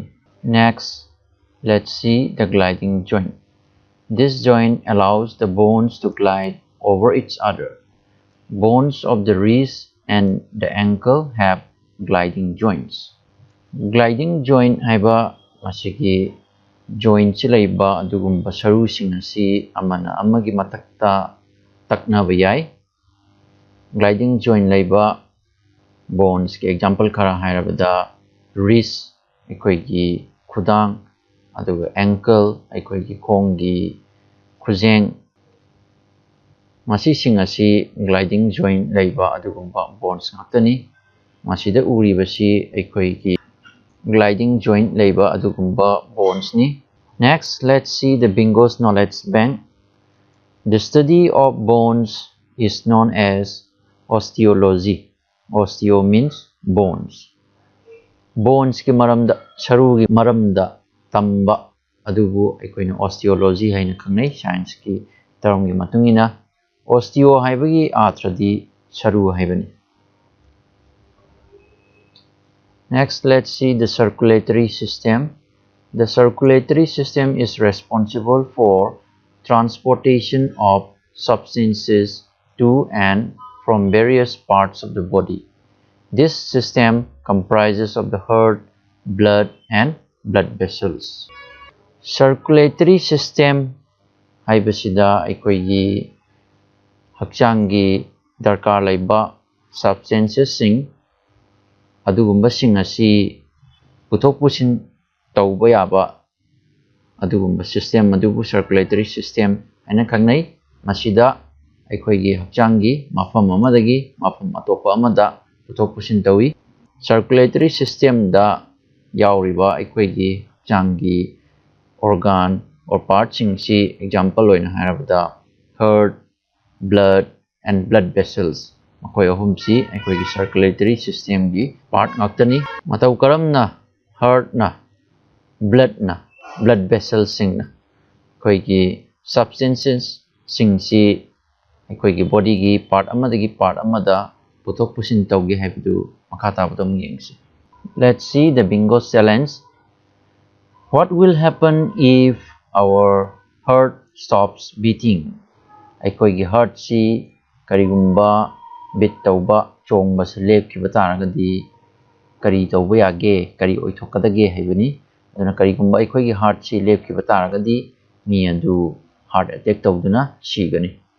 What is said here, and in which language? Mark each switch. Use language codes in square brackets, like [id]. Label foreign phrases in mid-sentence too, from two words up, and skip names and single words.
[en] Next, let's see the gliding joint. This joint allows the bones to glide over each other. Bones of the wrist and the ankle have gliding joints. Gliding joint [mni] haiba masigi joint chilaiba adugumba sarusing asi amana amagi matakta taknaba yai. [en] Gliding joint [mni] laiba bones ki example khara hairabada wrist aikoigi khudang aduga ankle aikoigi khongi khujeng masising asi [en] gliding joint [mni] laiba adugumba bones ngaktani masida uribasi aikoigi [en] gliding joint [mni] laiba adugumba bones ni. [en] Next, let's see the bingo's knowledge bank. The study of bones is known as osteology. Osteo means bones. [mni] Bones ki maramda saru ki maramda tamba adubu aikoina osteology haina khangnai science ki term gi matungina osteo haibagi atradi saru haibani. [en] Next, let's see the circulatory system. The circulatory system is responsible for transportation of substances to and from various parts of the body. This system comprises of the heart, blood, and blood vessels. Circulatory system [mni] haibasida aikoigi hakchangi darkar laiba substances sing adugumba sing asi puthok pusin tauba yaba adugumba system adubu [en] circulatory system [mni] aina khangnai masida aikoigi hakchangi mafam amadagi mafam atopa amada puthok pusin tawi. [en] Circulatory system [mni] da yauriba aikoigi hakchangi [en] organ or parts [mni] sing si example oina hairabada [en] heart, blood, and blood vessels [mni] makoi ahum si aikoigi [en] circulatory system [mni] gi part ngaktani matau karamna heart na [en] blood vessels [mni] sing na aikoigi substances sing si aikoigi body gi part amadagi part amada puthok pusin taugi haibidu makha tabadam yengsi. [en] Let's see the bingo challenge. What will happen if our heart stops beating? [mni] Aikoigi heart si karigumba beat tauba chongba se lepkiba taragadi kari tauba yage kari oithokadage haibani aduna karigumba aikoigi heart si lepkiba taragadi mi adu [en] heart attack [mni] tauduna sigani.